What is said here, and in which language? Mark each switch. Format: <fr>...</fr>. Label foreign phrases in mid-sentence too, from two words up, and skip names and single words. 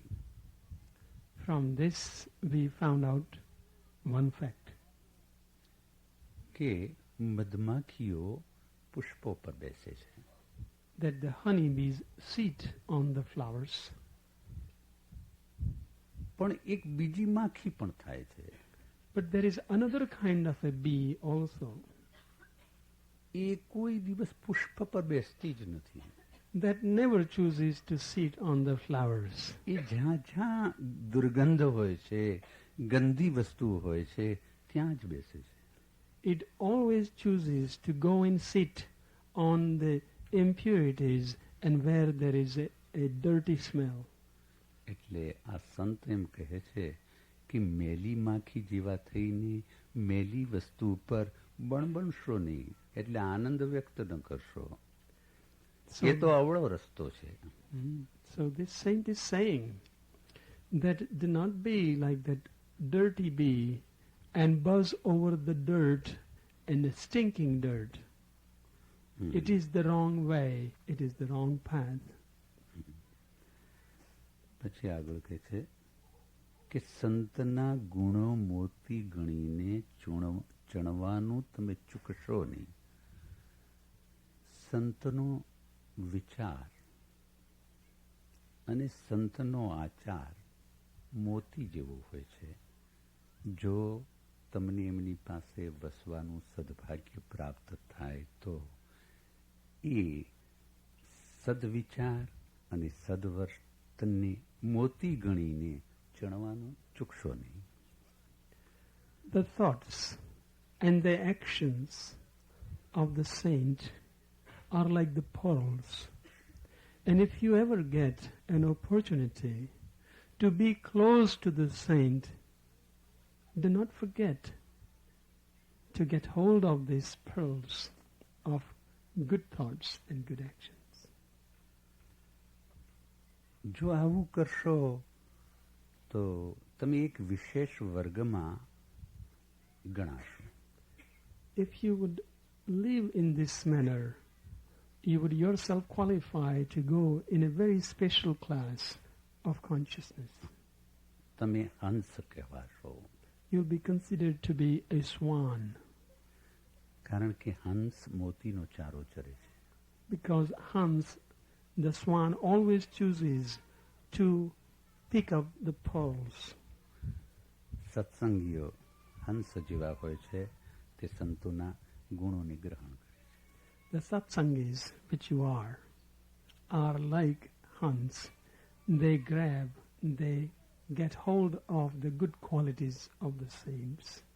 <en>From this we found out one fact,</en> <gu>કે મધમાખીઓ પુષ્પો પર બેસે છે.</gu> <en>that the honeybees sit on the flowers</en> <gu>પણ એક બીજી માખી પણ થાય છે.</gu> <en>But there is another kind of a bee also</en> <gu>એ કોઈ દિવસ પુષ્પ પર બેસતી જ નથી.</gu> <en>that never chooses to sit on the flowers.</en> <gu>એ જ્યાં જ્યાં દુર્ગંધ હોય છે, ગંદી વસ્તુ હોય છે, ત્યાં જ બેસે છે.</gu> <en>It always chooses to go and sit on the impurities and where there is a dirty smell.</en> <gu>એટલે આ સંત એમ કહે છે કે મેલી માખી જેવા થઈને મેલી વસ્તુ ઉપર બણબણશો નહીં, એટલે આનંદ વ્યક્ત ન કરશો. એ તો અવળો રસ્તો છે.</gu> <en>So this saint is saying that do not be like that dirty bee and buzz over the dirt and the stinking dirt. It is the wrong way, it is the wrong path.</en> <gu>પછી આગળ કહે છે કે સંતના ગુણો મોતી ગણીને ચણવાનું તમે ચૂકશો નહીં. સંતનો વિચાર અને સંતનો આચાર મોતી જેવો હોય છે. જો તમને એમની પાસે વસવાનું સદભાગ્ય પ્રાપ્ત થાય તો એ સદવિચાર અને સદવર્તનને મોતી ગણીને ચણવાનું ચૂકશો નહીં.</gu> <en>The thoughts and the actions of the saint are like the pearls. And if you ever get an opportunity to be close to the saint, do not forget to get hold of these pearls of good thoughts and good actions.</en> <gu>જો આવું કરશો તો તમે એક વિશેષ વર્ગમાં ગણાશો.</gu> <en>If you would live in this manner, you would yourself qualify to go in a very special class of consciousness.</en> <gu>તમે હંસ કહેવાશો.</gu> <en>You'll be considered to be a swan.</en> <gu>કારણ કે હંસ મોતીનો ચારો ચરે છે.</gu> <en>Because Hans, the swan, always chooses to pick up the pearls.</en> <gu>સત્સંગીઓ હંસ જેવા હોય છે, તે સંતોના ગુણોને ગ્રહણ કરે છે.</gu> <en>The satsangis, which you are like Hans. They grab, they get hold of the good qualities of the saints.</en>